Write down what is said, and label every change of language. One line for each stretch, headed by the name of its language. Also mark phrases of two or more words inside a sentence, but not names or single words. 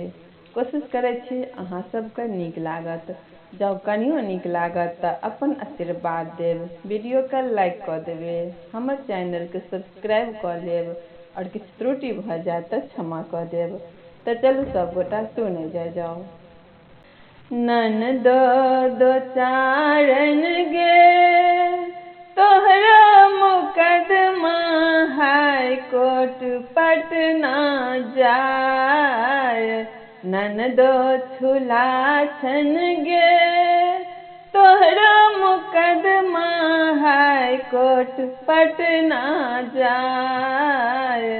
Maithili: कोशिश करै छी अहाँ सबके नीक लागत। जँ कनियो नीक लागत तऽ अपन आशीर्वाद देब, वीडियो के लाइक कऽ देबै, हमर चैनल के सब्सक्राइब कऽ लेब और किछु त्रुटि भऽ जाय तऽ क्षमा कऽ देब। तऽ चलू सब गोटा सुनै जाओ। ननदो दो चारन गे तोहरा मुकदमा हाई कोर्ट पटना जाय। ननदो छुला छन गे तोहरा मुकदमा हाई कोर्ट पटना जाय।